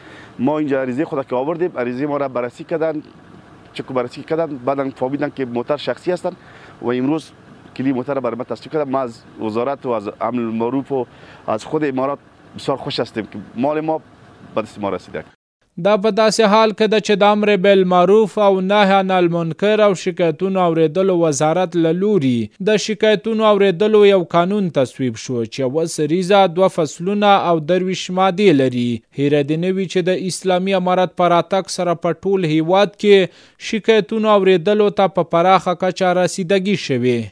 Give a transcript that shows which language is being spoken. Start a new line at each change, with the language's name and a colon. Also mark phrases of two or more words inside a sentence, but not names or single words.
Persian: ما اینجا عریضه خود که آوردیم، عریضه ما را بررسی کردن، چکو بررسی کردن، بعدا فهمیدن که موتر شخصی هستند و امروز کلی موتر را برای ما تصدیق کردن. ما از وزارت و از امن معروف و از خود امارات بسیار خوش هستیم که مال ما به دست ما رسیده.
Pashto: دا په داسې حال کې ده چې د امر بالمعروف او نهی عن المنکر او شکایتونو اوریدلو وزارت له لوري د شکایتونو اوریدلو یو قانون تصویب شو چې یوه سریزه 2 فصلونه او 23 مادې لري. هیره دې نه وي چې د اسلامي امارت په راتګ سره په ټول هیواد کې شکایتونو اوریدلو ته په پراخه کچه رسیدګي شوې.